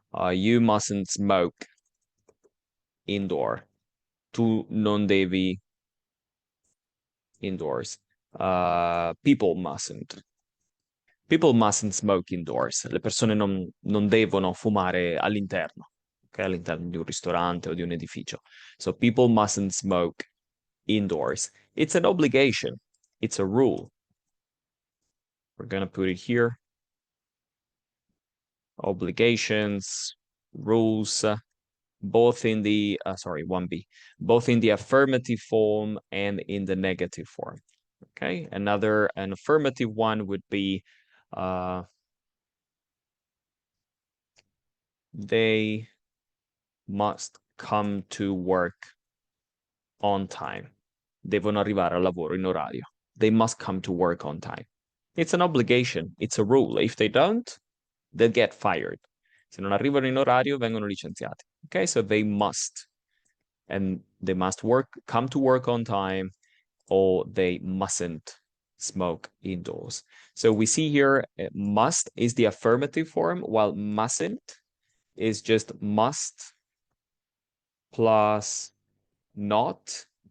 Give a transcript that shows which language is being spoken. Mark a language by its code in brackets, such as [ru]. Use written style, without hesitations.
[en] You mustn't smoke indoor. [it] Tu non devi indoors. People mustn't. People mustn't smoke indoors. Le persone non devono fumare all'interno, okay? All'interno di un ristorante o di un edificio. [en] So people mustn't smoke indoors. It's an obligation. It's a rule. We're gonna put it here. Obligations, rules, both in the, 1B, both in the affirmative form and in the negative form. Okay, an affirmative one would be they must come to work on time. [it] Devono arrivare al lavoro in orario. [en] They must come to work on time. It's an obligation. It's a rule. If they don't, they'll get fired. [it] Se non arrivano in orario, vengono licenziati. [en] Okay, so they must. And they must come to work on time, or they mustn't smoke indoors. So we see here, must is the affirmative form, while mustn't is just must plus not.